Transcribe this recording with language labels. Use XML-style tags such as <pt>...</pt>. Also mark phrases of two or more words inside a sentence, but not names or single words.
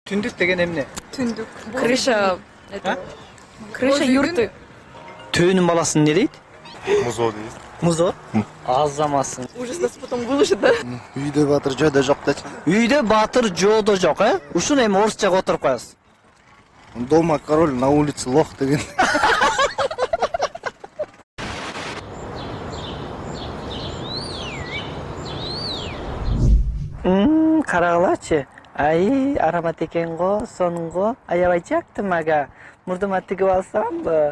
<ky>Түндүк деген эмне? Түндүк.</ky> <ru>Крыша. Крыша юрты.</ru> <ky>Төөнүн баласын не дейт? Музо дейт. Музо? Азамасың.</ky> <ru>Ужас, нас потом выложит, да?</ru> <ky>Үйдө батыр жойдо жок дечи. Үйдө батыр жоодо жок, Ушуну эми орусчага отуруп коебуз.</ky> <ru>Дома король, на улице лох деген.</ru> <ky>Карагылачы. Ай, аромат экен го, сонунго. Аябай жактым ага. Мурдума тигип алсамбы?</ky>